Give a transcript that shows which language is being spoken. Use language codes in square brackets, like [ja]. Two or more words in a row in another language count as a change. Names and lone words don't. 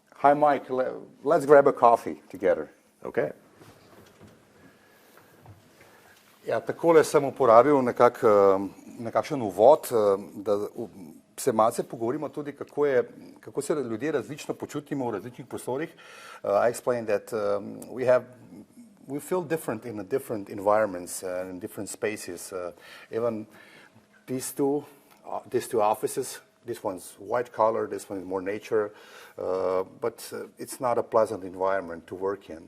[en] Hi, Mike. Let's grab a coffee together. Okay. [sl] Ja, takole sem uporabil nekakšen uvod, da se malce pogovorimo tudi, kako se ljudje različno počutimo v različnih prostorih. [en] I explained that we feel different in different environments and in different spaces. Even these two offices, this one's white collar, this one is more nature, but it's not a pleasant environment to work in.